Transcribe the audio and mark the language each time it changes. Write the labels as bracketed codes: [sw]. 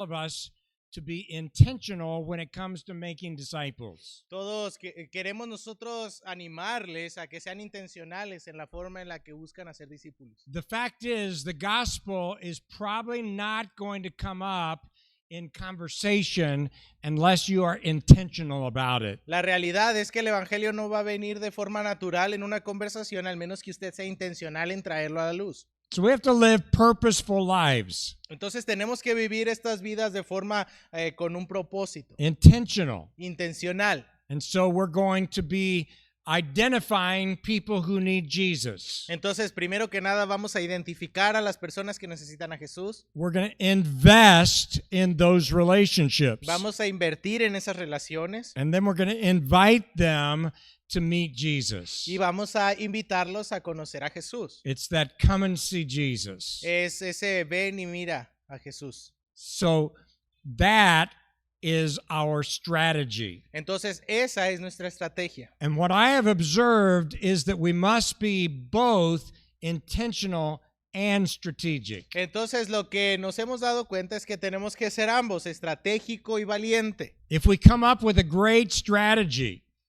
[en] of us to be intentional when it comes to making disciples. [es] Todos queremos nosotros animarles a que sean intencionales en la forma en la que buscan hacer discípulos. [en] The fact is, the gospel is probably not going to come up in conversation unless you are intentional about it. [es] La realidad es que el evangelio no va a venir de forma natural en una conversación, al menos que usted sea intencional en traerlo a la luz. [en] So we have to live purposeful lives, [es] Entonces tenemos que vivir estas vidas de forma con un propósito, [en] intentional. [es] intencional. [en] And so we're going to be identifying people who need Jesus. [es] Entonces, primero que nada, vamos a identificar a las personas que necesitan a Jesús. [en] We're going to invest in those relationships. [es] Vamos a invertir en esas relaciones [en] And then we're going to invite them to meet Jesus. [es] y vamos a invitarlos a conocer a Jesús. [en] It's that come and see Jesus. [es] Es ese ven y mira a Jesús. [en] So that is our strategy. [es] Entonces, esa es nuestra estrategia. [en] And what I have observed is that we must be both intentional and strategic. [es] Entonces, lo que nos hemos dado cuenta es que tenemos que ser ambos, estratégico y valiente. [en] If we come up with a great strategy,